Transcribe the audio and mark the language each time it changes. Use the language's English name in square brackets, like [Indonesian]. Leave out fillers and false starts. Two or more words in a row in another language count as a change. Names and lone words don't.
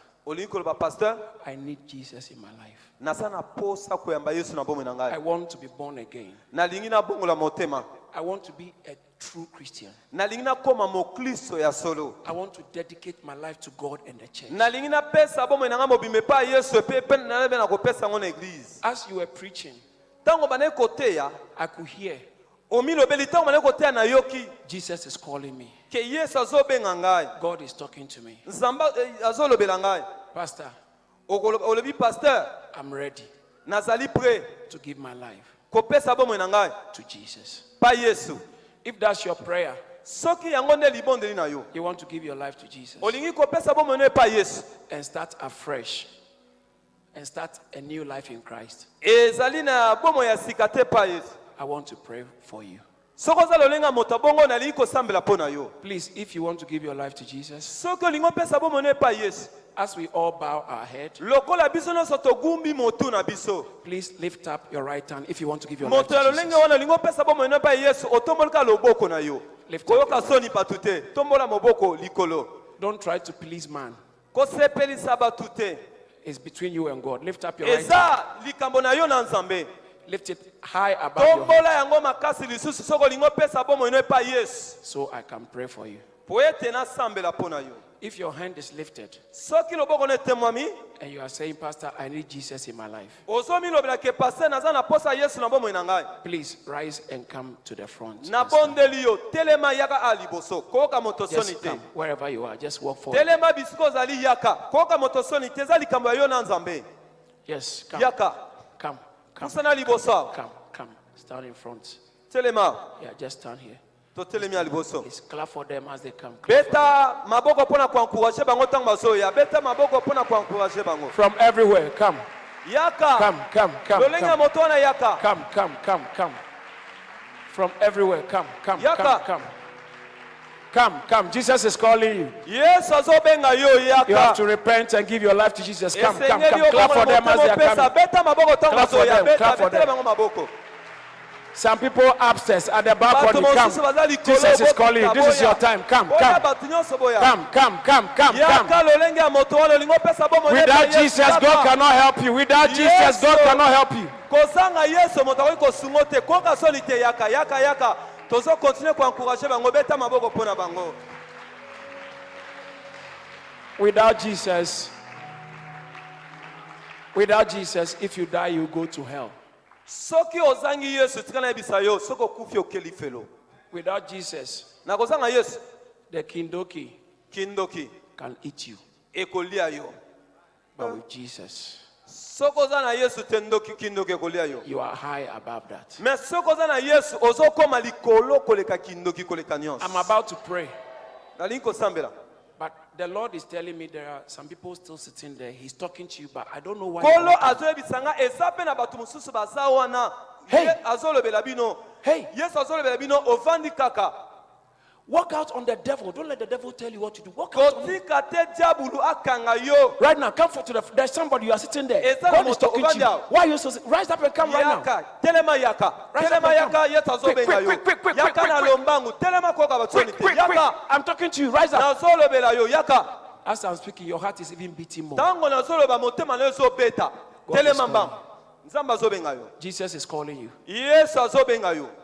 [Lingala] olingi koloba pasteur [English] I need Jesus in my life. [Lingala] naza na posa koyamba Yesu na bomoi na [English] I [Lingala] ngai. [English] want to be born again. [Lingala] Nalingi nabongola motema. [English] I want to be a true Christian. [Lingala] Nalingi nakoma mokristo ya solo. [English] I want to dedicate my life to God and the church. [Lingala] Nalingi napesa bomoi na ngai mobimba epai ya Yesu epe pe nalebe na kopesa ngo na eglise. [English] As you were preaching, [Lingala] Tango banaye koteya, [English] I could hear [Lingala] omilobeli tango banaye koteya na yoki [English] Jesus is calling me. [Lingala] ke Yesu azobenga ngai. [English] God is talking to me. [Lingala] Nzamba azolobela ngai. [English] Pastor, [Lingala] Olobi pasteur, [English] I'm ready [Lingala] nazali prêt [English] to give my life [Lingala] kopesa bomoi na ngai [English] to Jesus. [Lingala] pa Yesu. [English] If that's your prayer, [Lingala] Soki yango nde libondeli na yo. [English] you want to give your life to Jesus [Lingala] Olingi kopesa bomoi na pa Yesu. [English] and start afresh and start a new life in Christ, [Lingala] Ezali na bomoi ya sika te pa Yesu. [English] I want to pray for you. [Lingala] Soki oza lolenga moto bongo nalingi kosambela mpo na yo. [English] Please, if you want to give your life to Jesus, [Lingala] Soki olingi opesa bomoi na pa Yesu. [English] as we all bow our head, [Lingala] Lokola biso nyonso togumbi motu na biso. [English] please lift up your right hand if you want to give your life [Lingala] Moto ya [English] to [Lingala] lolenge [English] Jesus. [Lingala] wana olingi opesa bomoi na pa Yesu, otombolika loboko na yo. [English] Lift up [Lingala] Koyoka soni patu te, tombola moboko likolo. [English] Don't try to please man. [Lingala] Kosepelisa batu te. [English] It's between you and God. Lift up your right hand. [Lingala] Eza likambo na yo na Nzambe. [English] Lift it high above your head [Lingala] Tombola yango makasi lisusu soki olingi opesa bomoi na pa Yesu. [English] so I can pray for you. [Lingala] Po ete nasambela mpo na yo. [English] If your hand is lifted [Lingala] Soki loboko na etemwami, [English] and you are saying, Pastor, I need Jesus in my life, [Lingala] ozomilobela ke paster naza na posa Yesu na bomoi na ngai. [English] please rise and come to the front. [Lingala] Na bondeli yo, telema yaka aliboso, koyoka moto soni [English] Just [Lingala] te. [English] come wherever you are. Just walk forward. [Lingala] Telema bisiko ozali yaka, koyoka moto soni te, eza likambo ya yo na Nzambe. [English] Yes, come. [Lingala] Yaka, [English] Come. Come. [Lingala] pusana liboso awa. [English] Come. Stand in front. [Lingala] Telema, [English] Yeah, just stand here. [Lingala] to telemi ya liboso. [English] Please clap for them as they come. Clap for them. [Lingala] Beta maboko pona kuankuraje bango tango bazoya. Beta maboko pona kuankuraje bango. [English] From everywhere, come. [Lingala] Yaka, [English] Come. [Lingala] lolenga moto wana yaka. [English] Come. From everywhere, come. [Lingala] Yaka. [English] Come. Jesus is calling you. [Lingala] Yesu azobenga yo [English] You have to [Lingala] yaka. [English] repent and give your life to Jesus. Come. [Lingala] Esengeli yo [English] Clap for them as they are [Lingala] pesa. [English] coming. [Lingala] Beta maboko tango [English] Clap for [Lingala] bazoya. [English] them, [Lingala] Beta [English] clap for [Lingala] betela [English] them. [Lingala] bango maboko. [English] Some people upstairs at the balcony, [Lingala] Bato [English] come. [Lingala] mosusu baza likolo, [English] Jesus is [Lingala] bota [English] calling you. This is [Lingala] boya. [English] your time. Come. [Lingala] Boya bato nyonso boya. [English] Come. [Lingala] Yaka lolenge ya moto wana olingo pesa bomo [English] Without Jesus, God cannot help you. Without Jesus, God cannot help you. [Lingala] kozanga Yesu moto akoki kosungo te koka soni te yaka tozo continue koencourage bango beta maboko mpona bango. [English] Without Jesus, if you die, you go to hell. [Lingala] Soki ozangi Yesu tika na yebisa yo soki okufi okeli felo. [English] Without Jesus, [Lingala] Na kozanga Yesu [English] the kindoki [Lingala] kindoki [English] can eat you. [Lingala] ekolia yo. [English] But with Jesus, [Lingala] Soki oza na Yesu te ndoki kindoki ekolia yo. [English] you are high above that. [Lingala] Mais soki oza na Yesu ozokoma likolo koleka kindoki koleka nyonso. [English] I'm about to pray, [Lingala] Nalingi kosambela. [English] but the Lord is telling me there are some people still sitting there. He's talking to you, but I don't know why. [Lingala] Kolo azoyebisanga eza pe na bato mosusu baza wana. [English] Hey. [Lingala] Ye azolobela bino. [English] Hey. [Lingala] Yesu azolobela bino ovandi kaka. [English] Walk out on the devil. Don't let the devil tell you what to do. Walk out on him. [Lingala] Kotika te diabulu akanga yo. [English] Right now, come forward to the. There's somebody you are sitting there. Is that God the is talking to you. [Lingala] moto- [English] Why are you so? Rise up and come right now. [Lingala] Yaka, telema yaka. [English] Rise [Lingala] Telema [English] up and [Lingala] yaka [English] come. [Lingala] Yesu azobenga yo. [English] Quick, [Lingala] Yaka na lombangu. Telema koka batsoni te. [English] Quick. [Lingala] Yaka. [English] I'm talking to you. Rise up. [Lingala] Nazolobela yo yaka. [English] As I'm speaking, your heart is even beating more. [Lingala] Tango nazoloba motema na yo ezobeta. [English] God is [Lingala] Telema mbangu. Nzambe azobenga yo. [English] Jesus is calling you. [Lingala] Yesu azobenga yo. [English] Where are you?